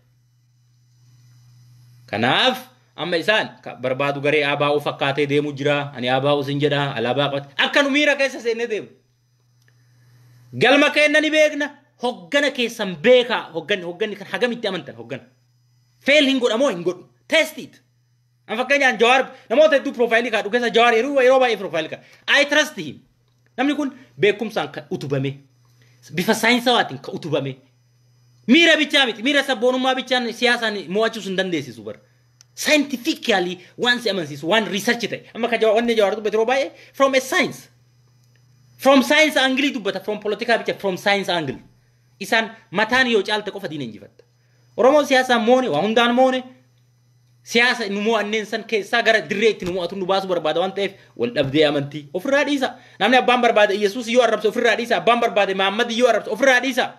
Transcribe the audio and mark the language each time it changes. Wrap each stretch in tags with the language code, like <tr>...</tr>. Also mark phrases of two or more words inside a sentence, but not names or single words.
<om>kanaaf amma isaan barbaadu garee ABO fakkaatee deemu jira ani ABO sin jedha alaabaa qabate akka nu miira keessa seenne deemu galma kennani beekna hoggana keessan beeka hogganni kan hagamitti amantan hoggana fail hin godhamoo hin godhu</om> <en>test it</en> <om>an fakkeenyaan Jawaar namoota hedduu profaayilii kaadhu keessa Jawaar yeroo baay'ee profaayilii kaadhu</om> <en>I trust him</en> <om>namni kun beekumsaan kan utubame bifa saayinsawaatiin kan utubame miira bichaa miti miira sabboonummaa bichaan siyaasaan mo'achuus hin dandeessisu bar scientifically waan si amansiisu waan research ta'e amma ka wanni Jawaar dubbate yeroo baay'ee</om> <en>from a science angle</en> <om>dubbata</om> <en>from political</en> <om>bicha</om> <en>from science angle</en> <om>isan mataan yoo caalte qofa diina injifatta Oromoo siyaasaan moone waa hundaan moone siyaasa nu mo'anneen san keessaa gara dirreetti nu mo'atu nu baasu barbaada waan ta'eef wal dhabdee amantii ofirraa dhiisa. Namni abbaan barbaade Yesuus yoo arrabse ofirraa dhiisa. Abbaan barbaade Muhammad yoo arrabse ofirraa dhiisa.</om>